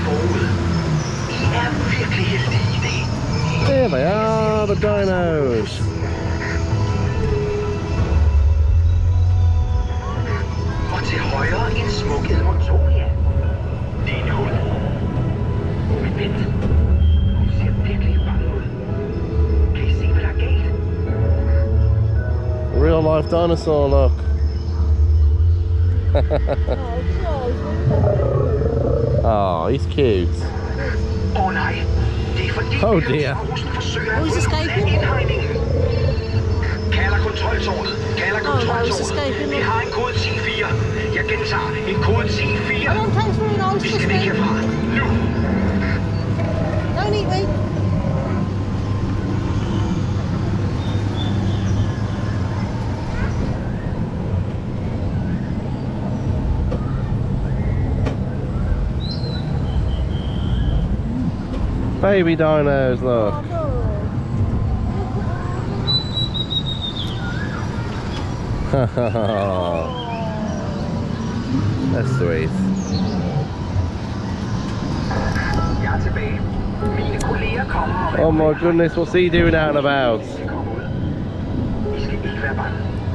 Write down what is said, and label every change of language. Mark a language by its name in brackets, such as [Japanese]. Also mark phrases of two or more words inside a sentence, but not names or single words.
[English] There they are, the dinos. [Danish] Og til højre en smukket Montoya. Det er en hund. Men vent. Hun ser virkelig bange ud. Kan I se, hvad der er galt? [English] Real life dinosaur look. Oh, he's cute. [Danish] Nej, det er fordi [English] Oh dear. [Danish] forsøger at forlade indhegningen. Kalder kontroltårnet. Kalder kontroltårnet. Vi har en kode 10-4. Jeg gentager. En kode 10-4. Vi skal væk herfra. Nu. [English] Don't eat me. Baby dinos, look. That's sweet. [Danish] Jeg er tilbage. Mine kolleger kommer. [English] Oh my goodness, what's he doing out and about? [Danish] Vi skal ikke være bange.